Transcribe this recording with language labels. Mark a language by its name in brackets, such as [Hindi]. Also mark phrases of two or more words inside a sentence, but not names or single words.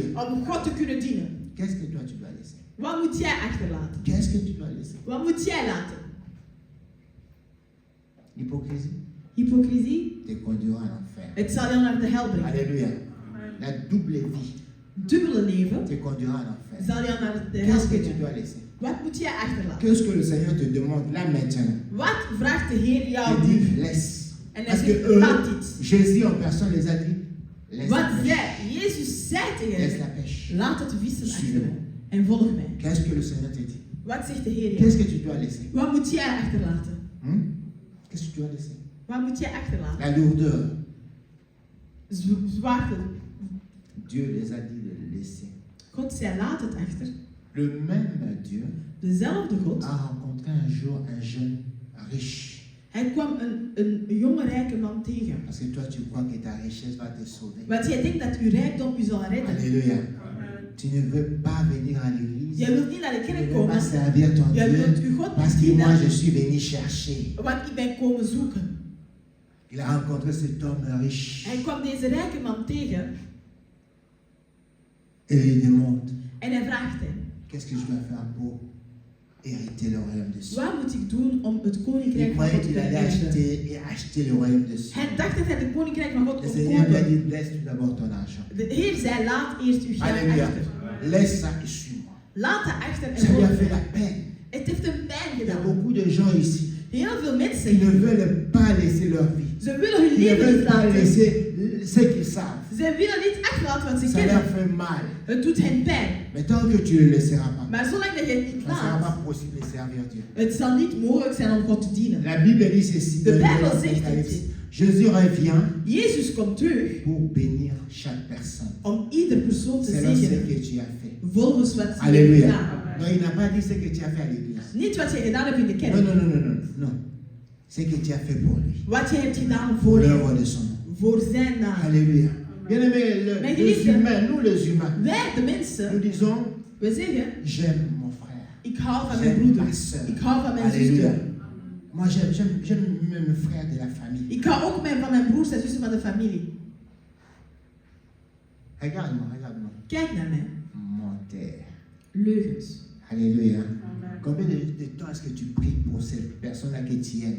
[Dutch] Om God te kunnen dienen. [French] Qu'est-ce que toi tu dois laisser? [Dutch] Wat moet jij achterlaten? [French] Qu'est-ce que tu dois laisser? [Dutch] Wat moet jij laten? [French] L'hypocrisie [Dutch] Hypocrisie? [French] te conduira en enfer. [Dutch] Het zal jou naar de hel brengen. [French] Alléluia. La double vie [Dutch] Dubbele leven [French] te conduira en enfer. [Dutch] zal jou naar de hel [French] Qu'est-ce que tu [Dutch] brengen. [French] dois laisser? [Dutch] Wat moet jij achterlaten? [French] Qu'est-ce que le Seigneur te demande là maintenant? [Dutch] Wat vraagt de Heer jou [French] Il dit [Dutch] nu? [French] laisse. [Dutch] En hij [French] Parce que [Dutch] zegt, laat dit. [French] Jésus en personne les a dit laisse [Dutch] Wat [French] la pêche. [Dutch] zei? Jezus zei tegen [French] Laisse la [Dutch] hen, [French] pêche. [Dutch] laat het vissen [French] Suivez. [Dutch] achter en volg mij. [French] Qu'est-ce que le Seigneur te dit? [Dutch] Wat zegt de Heer jou? [French] Qu'est-ce que tu dois laisser? [Dutch] Wat moet jij achterlaten? [French] Qu'est-ce que tu dois laisser? [Dutch] Wat moet jij achterlaten? [French] La lourdeur. [Dutch] Zwaarte. [French] Dieu les a dit de le laisser. [Dutch] God zei, laat het achter. [French] Le même Dieu [Dutch] Dezelfde God. [French] a rencontré un jour un jeune riche. [Dutch] Hij kwam een jonge rijke man tegen. [French] Parce que toi tu crois que ta richesse va te sauver. [Dutch] Want jij denkt dat uw rijkdom u zal redden. [French] Alléluia. Tu ne veux pas venir à l'église. [Dutch] Jij wilt niet naar de [French] Tu ne [Dutch] kerk [French] veux pas [Dutch] komen. [French] servir ton [Dutch] Jij wilt [French] Dieu. [Dutch] uw God [French] Parce [Dutch] niet [French] que moi je [Dutch] dienen. [French] suis venu chercher. [Dutch] Want ik ben komen zoeken. [French] Il a rencontré cet homme riche. [Dutch] Hij kwam deze rijke man tegen. [French] Et il demande, [Dutch] En hij vraagt hem. [French] qu'est-ce que je dois faire pour hériter le royaume de Dieu? [Dutch] Wat moet ik doen om het [French] Il [Dutch] koninkrijk van [French] croyait [Dutch] God te [French] qu'il allait [Dutch] verwerven? [French] acheter le royaume de Dieu. [Dutch] Hij dacht dat hij het koninkrijk van God [French] Le [Dutch] kon [French] Seigneur lui a [Dutch] kopen. [French] dit, laisse tout d'abord ton argent. [Dutch] De Heer zei, laat eerst uw geld [French] Alléluia. [Dutch] achter. [French] Laisse ça et suis-moi. [Dutch] Laat dat achter en [French] Ça lui a [Dutch] volg [French] fait [Dutch] mij. [French] la peine. [Dutch] Het heeft hem pijn [French] Il y a [Dutch] gedaan. [French] beaucoup de gens ici [Dutch] Heel veel [French] qui [Dutch] mensen, [French] ne veulent pas laisser leur vie. [Dutch] ze willen hun [French] Ils ne [Dutch] leven [French] veulent [Dutch] niet [French] pas [Dutch] laten. [French] laisser ce qu'ils savent. [Dutch] Ze willen niet achterlaten wat ze [French] Ça leur [Dutch] kennen. [French] fait mal. [Dutch] Het doet hen pijn. [French] Mais tant que tu ne le laisseras pas, [Dutch] Maar zolang dat je het niet [French] ça ne sera [Dutch] laat, [French] pas possible de servir Dieu. [Dutch] het zal niet mogelijk zijn om God te dienen. [French] La Bible dit ceci [Dutch] De [French] dans [Dutch] Bijbel zegt [French] l'Apocalypse. [Dutch] het. [French] Jésus revient [Dutch] Jezus komt terug [French] pour bénir chaque personne. [Dutch] om ieder persoon te [French] Selon ce [Dutch] zegenen. [French] que tu as fait. [Dutch] Volgens wat ze hebben [French] Alléluia. [Dutch] gedaan. [French] Non, il n'a pas dit ce que tu as fait à l'église. [Dutch] Niet wat je gedaan hebt in de [French] Non, [Dutch] kerk. [French] non, non, non, non, non. Ce que tu as fait pour lui. [Dutch] Wat je hebt gedaan [French] Pour [Dutch] voor hem. [French] l'œuvre de son nom. [Dutch] Voor zijn naam. [French] Alléluia. Bien aimé, Mais les [Dutch] geliefde, [French] humains, nous les humains, [Dutch] Wij, de [French] nous [Dutch] mensen, [French] disons, [Dutch] we zeggen, [French] j'aime mon frère. [Dutch] ik hou van mijn [French] J'aime [Dutch] broeder. [French] ma soeur. [Dutch] Ik hou van mijn [French] Alléluia. [Dutch] zuster. [French] Moi, j'aime même mes frères de la famille. [Dutch] Ik hou ook van mijn broers en zussen van de familie. [French] Regarde-moi, regarde-moi. [Dutch] Kijk naar mij. [French] Menteur. [Dutch] Leugens. [French] Alléluia. Combien de temps est-ce que tu pries pour ces personnes-là que tu aimes?